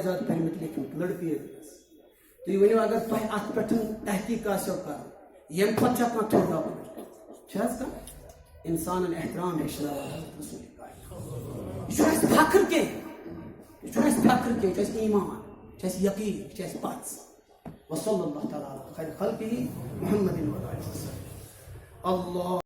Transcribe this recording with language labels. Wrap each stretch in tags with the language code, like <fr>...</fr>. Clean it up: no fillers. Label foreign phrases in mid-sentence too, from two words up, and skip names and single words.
<ks>زیادٕ پٔرمٕتۍ لیکھمٕتۍ لڑکہٕ ییٚتہِ تُہۍ ؤنِو اگر تۄہہِ اتھ پٮ۪ٹھ تحقیٖق آسیو کرُن ییٚمہِ کھۄتہٕ چھا کانٛہہ تھوٚد دپُن چھِ حظ کانٛہہ انسانن احترام ہیٚچھناوان رسول یہِ چھُنہٕ اَسہِ فخر کینٛہہ یہِ چھُنہٕ اَسہِ فخر کینٛہہ یہِ چھُ اَسہِ ایٖمان یہِ چھُ اَسہِ یقیٖن یہِ چھُ اَسہِ پژھ</ks> <ar>وصلی اللہ تعالیٰ علی خیر خلقہ محمد</ar> <ks>اللہ</ks>